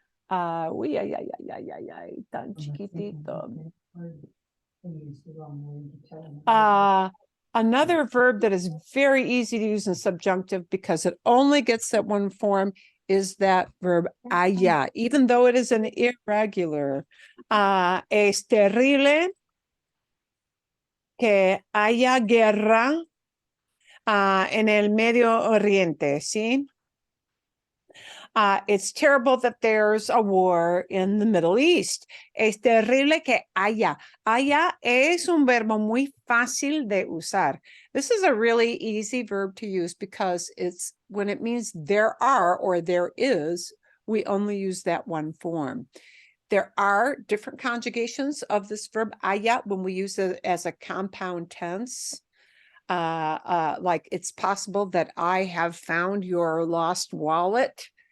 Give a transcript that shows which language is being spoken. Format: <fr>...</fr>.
<es>Uy, ay, tan chiquitito.</es> <en>Another verb that is very easy to use in subjunctive because it only gets that one form is that verb haya, even though it is an irregular.</en> <es>Es terrible que haya guerra en el Medio Oriente, ¿sí?</es> <en>It's terrible that there's a war in the Middle East.</en> <es>Es terrible que haya. Haya es un verbo muy fácil de usar.</es> <en>This is a really easy verb to use because it's when it means there are or there is, we only use that one form. There are different conjugations of this verb haya when we use it as a compound tense. Like it's possible that I have found your lost wallet.</en>